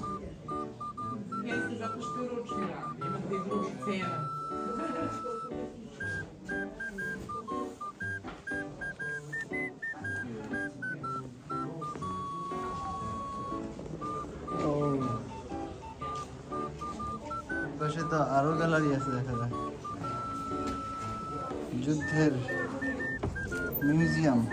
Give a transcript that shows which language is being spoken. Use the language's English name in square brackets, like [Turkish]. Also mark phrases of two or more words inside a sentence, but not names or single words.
[Serbian] Jeste zato što je ručni rad, imate i drugi cena. [Bangla] পাশে তো আরো গ্যালারি আছে, দেখা যায় যুদ্ধের মিউজিয়াম।